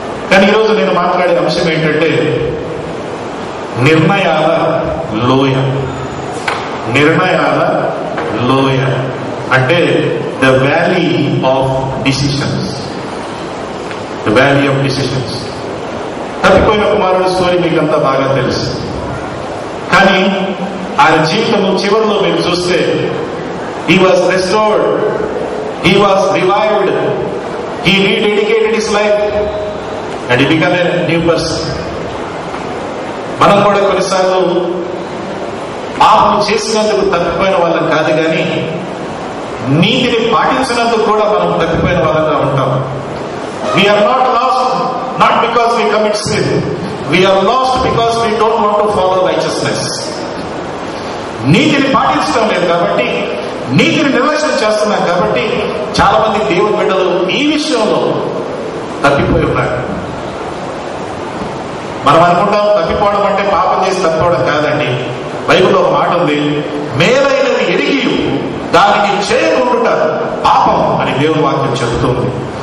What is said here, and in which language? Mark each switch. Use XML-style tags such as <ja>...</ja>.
<te>కానీ ఈరోజు నేను మాట్లాడే అంశం ఏంటంటే, నిర్ణయాల లోయ. నిర్ణయాల లోయ అంటే</te> <en>The valley of decisions. The valley of decisions.</en> <te>తప్పిపోయిన కుమారుడు స్టోరీ మీకంతా బాగా తెలుసు. కానీ ఆయన జీవితము చివరిలో మీరు చూస్తే,</te> <en>he was restored, he was revived, he rededicated his life and he became a new person.</en> <te>మనం కూడా కొన్నిసార్లు పాపం చేసినందుకు తప్పిపోయిన వాళ్ళం కాదు, కానీ నీతిని పాటించినందుకు కూడా మనం తప్పిపోయిన వాళ్ళంగా ఉంటాం.</te> <en>We are not lost not because we commit sin, we are lost because we don't want to follow righteousness.</en> <te>నీతిని పాటించడం లేదు కాబట్టి, నీతిని నిర్లక్ష్యం చేస్తున్నాం కాబట్టి చాలా మంది దేవుని బిడ్డలు ఈ విషయంలో తప్పిపోయి ఉన్నారు. మనం అనుకుంటాం తప్పిపోవడం అంటే పాపం చేసి తప్పిపోవడం కాదండి. బైబిల్లో ఒక మాట ఉంది, మేలైనది ఎరిగి దానికి చేయకుండా పాపం అని దేవుని వాక్యం చెబుతుంది.</te>